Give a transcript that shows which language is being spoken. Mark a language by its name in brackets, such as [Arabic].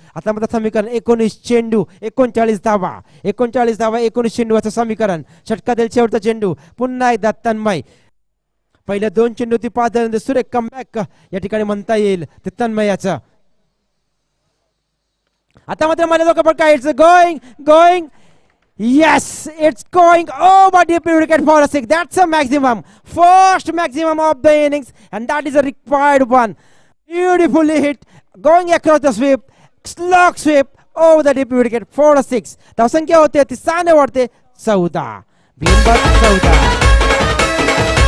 [Marathi] आता मात्र समीकरण 19 चेंडू 39 धावा, 39 धावा 19 चेंडू असं समीकरण. षटकातील शेवटचा चेंडू पुन्हा एकदा तन्मय. पहिल्या 2 चेंडू ती 5 झाल्यानंतर सुरेख कमबॅक या ठिकाणी म्हणता येईल ते तन्मयाचं. आता मात्र मला लोक पण काय going [English] Yes, it's going over deep wicket for a six. That's a maximum, first maximum of the innings, and that is a required one. Beautifully hit, going across the sweep, slog sweep over the deep wicket for a six. [Marathi] धावसंख्या होते ती 6 ने वाढते 14. बिनबाद 14.